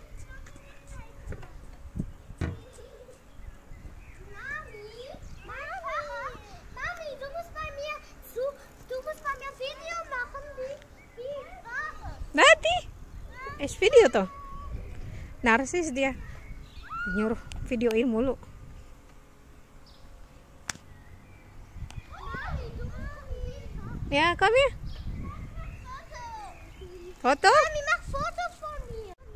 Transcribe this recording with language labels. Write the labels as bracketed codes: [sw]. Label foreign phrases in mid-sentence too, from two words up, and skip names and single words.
[de] Mami, du musst bei mir Video machen, wie ich fahre. [id] Nanti? Es video toh. Narsis dia. Nyuruh videoin mulu. Ya, [de] komm hier. Foto? Mami, mach Foto von mir.